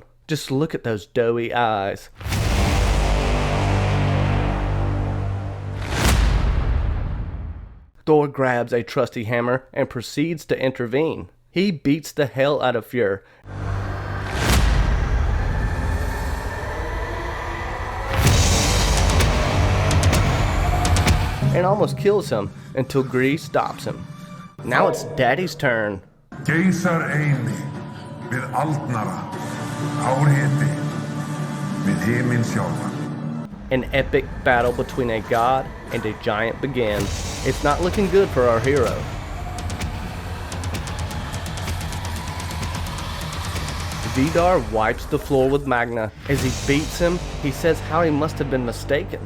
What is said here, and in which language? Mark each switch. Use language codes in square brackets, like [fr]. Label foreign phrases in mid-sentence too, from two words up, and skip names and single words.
[en] Just look at those doughy eyes. Thor grabs a trusty hammer and proceeds to intervene. He beats the hell out of Fjör. And almost kills him until Gree stops him. Now it's Daddy's turn. [is] Geysar eini við aldnara, hárhiti við himinn sjálfan. [en] An epic battle between a god and a giant begins. It's not looking good for our hero. Vidar wipes the floor with Magna. As he beats him, he says how he must have been mistaken.